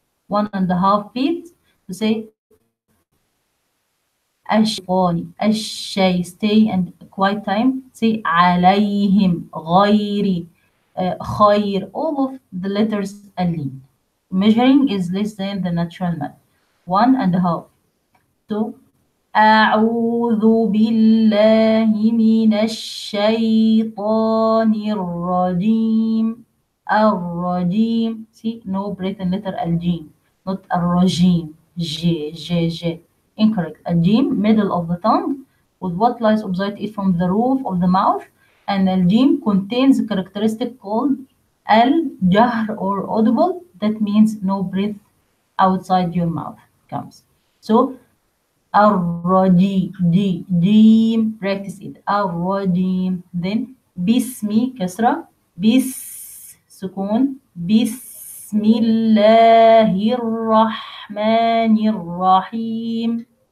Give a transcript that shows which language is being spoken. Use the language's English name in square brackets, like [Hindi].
[English] 1.5 beats to say الشيطان, الشي, stay and quiet time, say عليهم, غيري, خير, all of the letters اللين. Measuring is less than the natural mad. 1.5. So [Arabic] أعوذ بالله من الشيطان الرجيم. الرجيم. [English] See, no breath in letter الجيم, not الرجيم. J, J, J. Incorrect. الجيم, middle of the tongue, with what lies opposite it from the roof of the mouth, and الجيم contains a characteristic called al-jahr or audible. That means no breath outside your mouth comes. So الرجيم, دي, جيم, practice it. [Arabic] الرجيم. [English] Then [Arabic] بسمي, كسرة, بس, سكون, بسم الله الرحمن الرحيم.